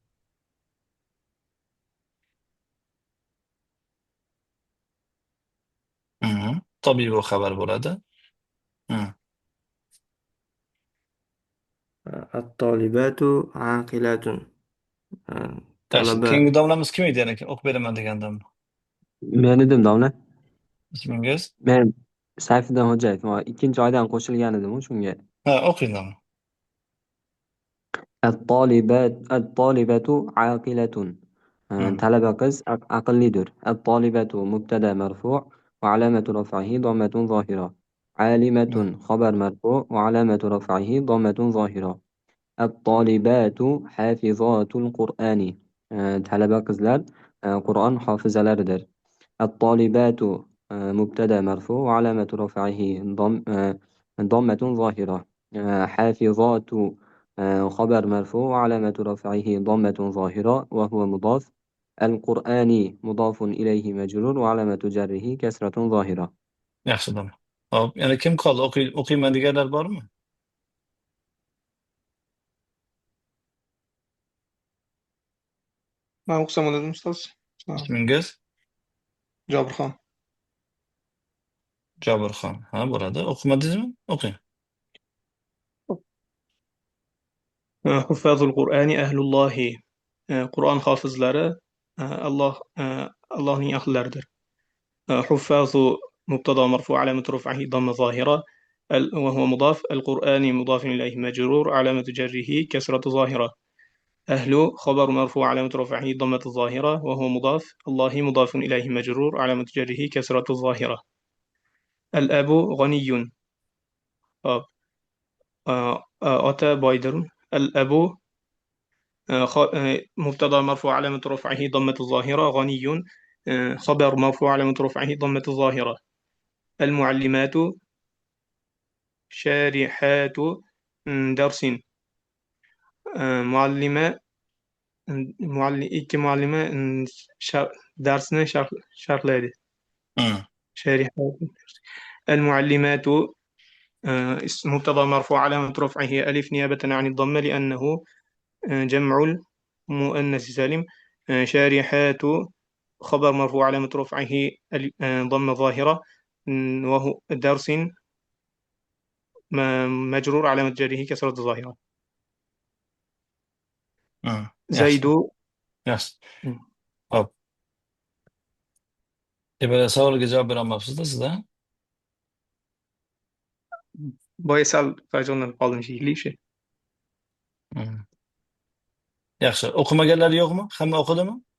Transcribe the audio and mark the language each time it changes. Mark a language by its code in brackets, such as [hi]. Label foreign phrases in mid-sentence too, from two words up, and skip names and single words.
[ar] طبيب خبر bo'ladi. الطالبات عاقلات. [uz] Yaxshi. [ar] طلبة [uz] Keyingi domlamiz kim edi yana? O'qib beraman degandim. Men edim domla. Ismingiz? Men Sayfiddin Xo'jayev. Ikkinchi oydan qo'shilgan edim shunga. Ha, o'qing domla. [ar] الطالبة عاقلة. [uz] talaba qiz aqllidir. [ar] الطالبة مبتدأ مرفوع وعلامة رفعه ضمة ظاهرة. عالمة خبر مرفوع وعلامة رفعه ضمة ظاهرة. الطالبات حافظات القرآن. [uz] talaba qizlar Qur'on hofizalaridir. [ar] الطالبات مبتدأ مرفوع وعلامة رفعه ضمة ظاهرة. حافظات خبر مرفوع وعلامة رفعه ضمة ظاهرة وهو مضاف. القرآن مضاف إليه مجرور وعلامة جره كسرة ظاهرة. [uz] Yaxshi domla. Hop, yana kim qoldi? O'qiyman deganlar bormi? [tr] Ben okusam dedim ustoz. Sağ ol. [uz] Ismingiz? Jobirxon. Jobirxon. Ha, bo'ladi. O'qimadingizmi? O'qing. [ar] حفاظ القرآن أهل الله. [uz] Qur'on hofizlari Allohning ahllaridir. [ar] حفاظ مبتدا مرفوع علامة رفعه ضمة ظاهرة وهو مضاف. القرآن مضاف إليه مجرور علامة جره كسرة ظاهرة. أهل خبر مرفوع علامة رفعه ضمة الظاهرة وهو مضاف. الله مضاف إليه مجرور علامة جره كسرة الظاهرة. الأب غني. [uz] ota boydir. [ar] الأب مبتدا مرفوع علامة رفعه ضمة الظاهرة. غني خبر مرفوع علامة رفعه ضمة الظاهرة. المعلمات شارحات درس. [uz] معلمة ikki muallima darsni sharhlaydi. [ar] شارحات. المعلمات مبتدا مرفوع علامة رفعه ألف نيابة عن الضمة لأنه جمع المؤنث سالم. شارحات خبر مرفوع علامة رفعه ضمة ظاهرة وهو درس مجرور علامة جره كسرة ظاهرة. زيد. [uz] Yaxshi. Hop. Savolga javob berolmabsiz-da siz-da? Boya sal hayajonlanib qoldim shekilli. Yaxshi. O'qimaganlar yo'qmi? Hamma o'qidimi?